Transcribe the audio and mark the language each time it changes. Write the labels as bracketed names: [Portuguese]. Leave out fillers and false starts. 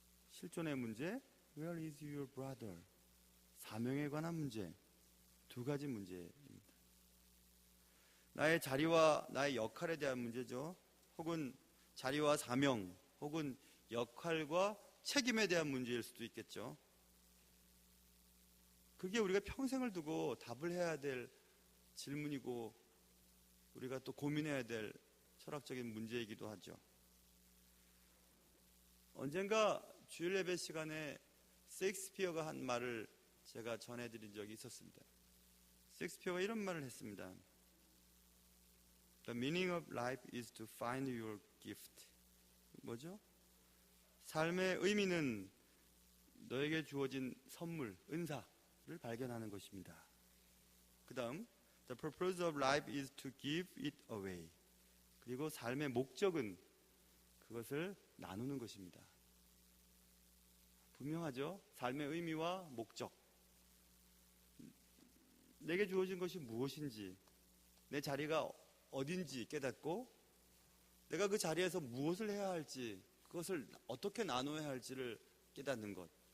[Korean] 실존의 문제, [English] Where is your brother? [Korean] 사명에 관한 문제, 두 가지 문제입니다. 나의 자리와 나의 역할에 대한 문제죠. 혹은 자리와 사명, 혹은 역할과 책임에 대한 문제일 수도 있겠죠. 그게 우리가 평생을 두고 답을 해야 될 질문이고 우리가 또 고민해야 될 철학적인 문제이기도 하죠. 언젠가 주일 예배 시간에 셰익스피어가 한 말을 제가 전해드린 적이 있었습니다. 셰익스피어가 이런 말을 했습니다. [English] The meaning of life is to find your gift. [Korean] 뭐죠? 삶의 의미는 너에게 주어진 선물, 은사를 발견하는 것입니다. 그 다음 [English] The purpose of life is to give it away. [Korean] 그리고 삶의 목적은 그것을 나누는 것입니다. 분명하죠? 삶의 의미와 목적. 내게 주어진 것이 무엇인지, 내 자리가 어딘지 깨닫고 내가 그 자리에서 무엇을 해야 할지, 그것을 어떻게 나눠야 할지를 깨닫는 것.